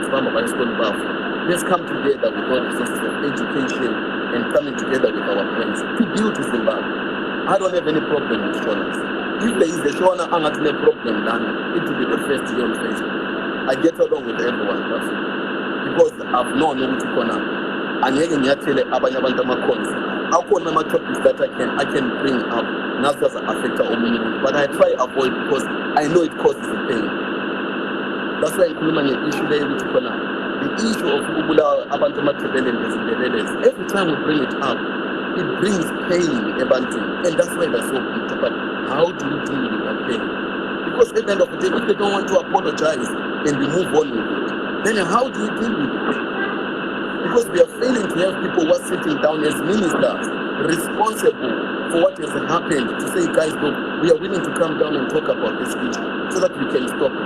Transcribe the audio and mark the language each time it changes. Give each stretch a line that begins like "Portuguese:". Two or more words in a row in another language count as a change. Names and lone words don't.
English: Let's come together with all the resources of education and coming together with our friends to build Zimbabwe. I don't have any problem with Shona. If there is a Shona angathi problem, then it will be the first year on Facebook. I get along with everyone, because I've known
North Ndebele: ukuthi khona angeke ngiyathele abanye abantu amakhonzi. Akhona ama-topics
English: that I can bring up
North Ndebele: nazo affect omunye umuntu,
English: but I try avoid because I know it causes pain. That's why
North Ndebele: ngikhuluma nge-issue leyo ukuthi khona
English: the issue of
North Ndebele: ukubulawa abantu amathebele nezindebele.
English: Every time we bring it up, it brings pain ebantwini, and that's why they're so bitter. But how do you deal with that pain? Because at the end of the day, if they don't want to apologize and we move on with it, then how do you deal with it? Because we are failing to have people who are sitting down as ministers responsible for what has happened to say, guys, look, we are willing to come down and talk about this issue so that we can stop it.